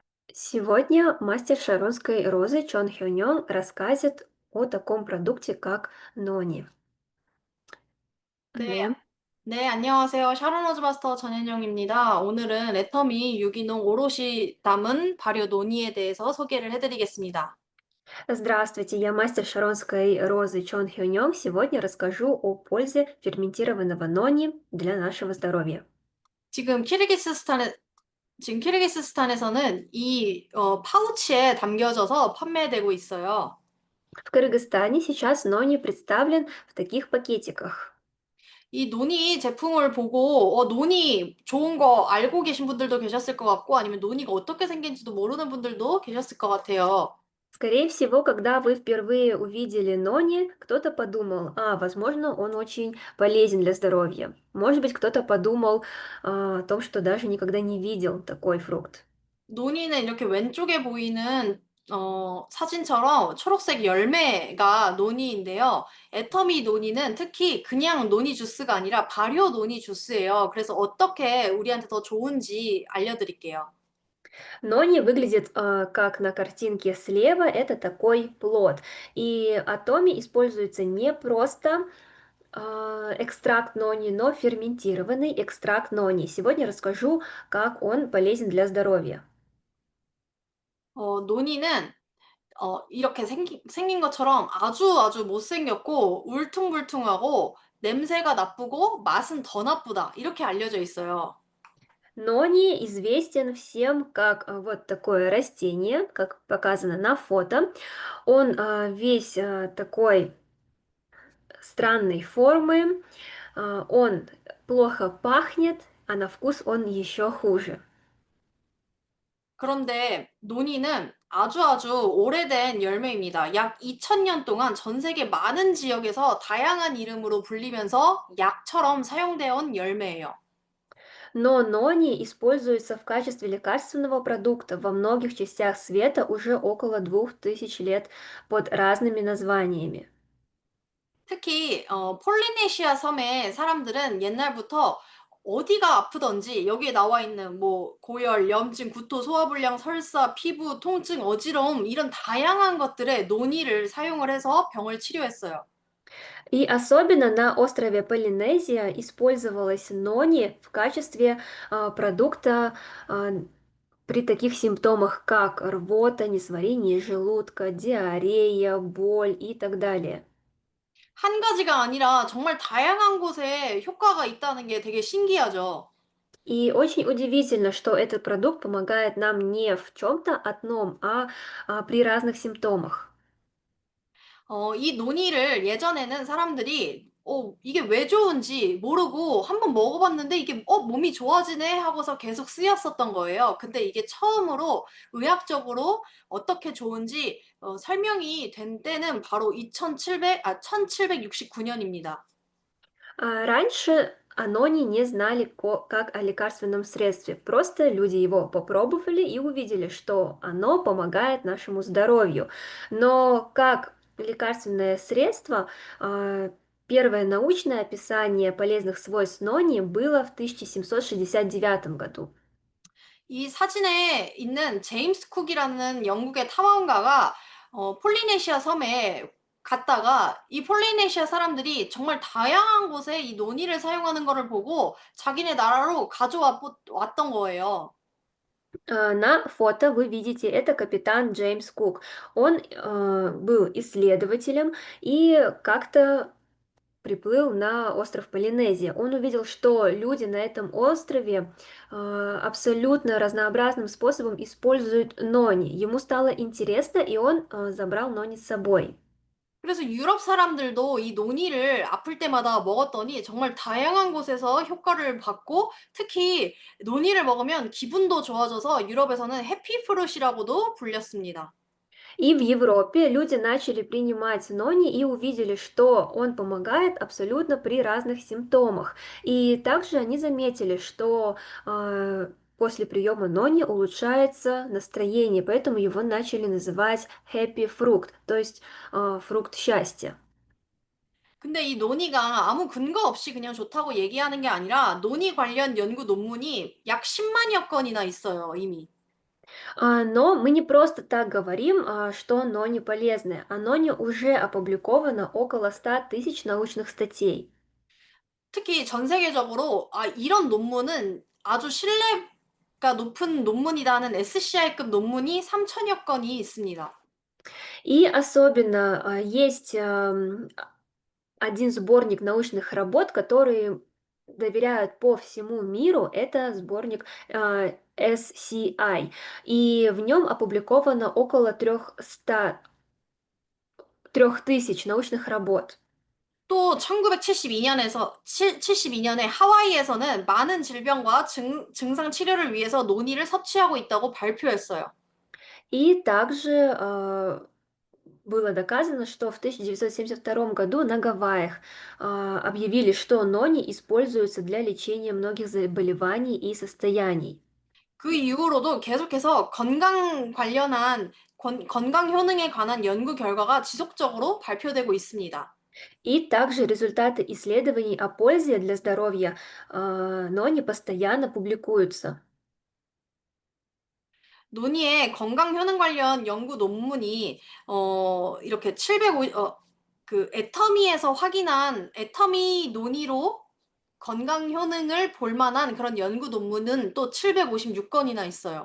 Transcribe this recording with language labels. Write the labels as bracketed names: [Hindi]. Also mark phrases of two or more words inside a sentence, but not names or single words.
[Russian] Сегодня мастер шаронской розы Чон Хёнён расскажет о таком продукте, как нони. [Korean] 네, 네. 네, 안녕하세요. 샤론 로즈마스터 전현정입니다. 오늘은 애터미 유기농 오롯이 담은 발효 노니에 대해서 소개를 해드리겠습니다. [Russian] Здравствуйте, я мастер шаронской розы Чон Хёнён. Сегодня расскажу о пользе ферментированного нони для нашего здоровья. [Korean] 지금 키르기스스탄에, 지금 키르기스스탄에서는 이 파우치에 담겨져서 판매되고 있어요. [Russian] В Кыргызстане сейчас нони представлен в таких пакетиках. [Korean] 이 노니 제품을 보고 노니 좋은 거 알고 계신 분들도 계셨을 것 같고 아니면 노니가 어떻게 생긴지도 모르는 분들도 계셨을 것 같아요. [Russian] Скорее всего, когда вы впервые увидели нони, кто-то подумал, возможно, он очень полезен для здоровья. Может быть, кто-то подумал о том, что даже никогда не видел такой фрукт. [Korean] 논이는 이렇게 왼쪽에 보이는 사진처럼 초록색 열매가 논이인데요. 애터미 논이는 특히 그냥 논이 주스가 아니라 발효 논이 주스예요. 그래서 어떻게 우리한테 더 좋은지 알려드릴게요. [Russian] Нони выглядит как на картинке слева, это такой плод. И атоми используется не просто экстракт нони, но ферментированный экстракт нони. Сегодня расскажу, как он полезен для здоровья. [Korean] 논이는 이렇게 생긴 것처럼 아주 못생겼고 울퉁불퉁하고 냄새가 나쁘고 맛은 더 나쁘다. 이렇게 알려져 있어요. [Russian] Нони известен всем как вот такое растение, как показано на фото. Он весь такой странной формы, он плохо пахнет, а на вкус он еще хуже. [Korean] 그런데 논이는 아주 오래된 열매입니다. 약 2000년 동안 전 세계 많은 지역에서 다양한 이름으로 불리면서 약처럼 사용되어 온 열매예요. [Russian] Но нони используется в качестве лекарственного продукта во многих частях света уже около 2000 лет под разными названиями. [Korean] 특히 폴리네시아 섬의 사람들은 옛날부터 어디가 아프든지 여기에 나와 있는 뭐 고열, 염증, 구토, 소화불량, 설사, 피부 통증, 어지러움 이런 다양한 것들에 논이를 사용을 해서 병을 치료했어요. [Russian] И особенно на острове Полинезия использовалась нони в качестве продукта при таких симптомах, как рвота, несварение желудка, диарея, боль и так далее. [Korean] 한 가지가 아니라 정말 다양한 곳에 효과가 있다는 게 되게 신기하죠. [Russian] И очень удивительно, что этот продукт помогает нам не в чем-то одном, при разных симптомах. [Korean] 이 논이를 예전에는 사람들이 이게 왜 좋은지 모르고 한번 먹어봤는데 이게 몸이 좋아지네 하고서 계속 쓰였었던 거예요. 근데 이게 처음으로 의학적으로 어떻게 좋은지 설명이 된 때는 바로 1769년입니다. [Russian] Раньше анони не знали как о лекарственном средстве. Просто люди его попробовали и увидели, что оно помогает нашему здоровью. Но как лекарственное средство, первое научное описание полезных свойств нони было в 1769 году. [Korean] 이 사진에 있는 제임스 쿡이라는 영국의 탐험가가 폴리네시아 섬에 갔다가 이 폴리네시아 사람들이 정말 다양한 곳에 이 논이를 사용하는 거를 보고 자기네 나라로 왔던 거예요. [Russian] На фото вы видите, это капитан Джеймс Кук. Он был исследователем и как-то приплыл на остров Полинезия. Он увидел, что люди на этом острове абсолютно разнообразным способом используют нони. Ему стало интересно, и он забрал нони с собой. [Korean] 그래서 유럽 사람들도 이 논이를 아플 때마다 먹었더니 정말 다양한 곳에서 효과를 받고 특히 논이를 먹으면 기분도 좋아져서 유럽에서는 해피프루시라고도 불렸습니다. [Russian] И в Европе люди начали принимать нони и увидели, что он помогает абсолютно при разных симптомах. И также они заметили, что после приема нони улучшается настроение, поэтому его начали называть [English] happy fruit, [Russian] то есть фрукт счастья. [Korean] 근데 이 논의가 아무 근거 없이 그냥 좋다고 얘기하는 게 아니라 논의 관련 연구 논문이 약 10만여 건이나 있어요, 이미. [Russian] Но мы не просто так говорим, что нони полезное. О нони уже опубликовано около 100 000 научных статей. [Korean] 특히 전 세계적으로 이런 논문은 아주 신뢰가 높은 논문이다는 SCI급 논문이 3천여 건이 있습니다. [Russian] И особенно есть один сборник научных работ, которые доверяют по всему миру. Это сборник SCI. И в нем опубликовано около 3000 научных работ. [Korean] 또 1972년에 하와이에서는 많은 질병과 증상 치료를 위해서 논이를 섭취하고 있다고 발표했어요. [Russian] И также было доказано, что в 1972 году на Гавайях объявили, что нони используются для лечения многих заболеваний и состояний. [Korean] 그 이후로도 계속해서 건강 효능에 관한 연구 결과가 지속적으로 발표되고 있습니다. [Russian] И также результаты исследований о пользе для здоровья нони постоянно публикуются. [Korean] 논의의 건강 효능 관련 연구 논문이 이렇게 705 그 애터미에서 확인한 애터미 논의로 건강 효능을 볼 만한 그런 연구 논문은 또 756건이나 있어요.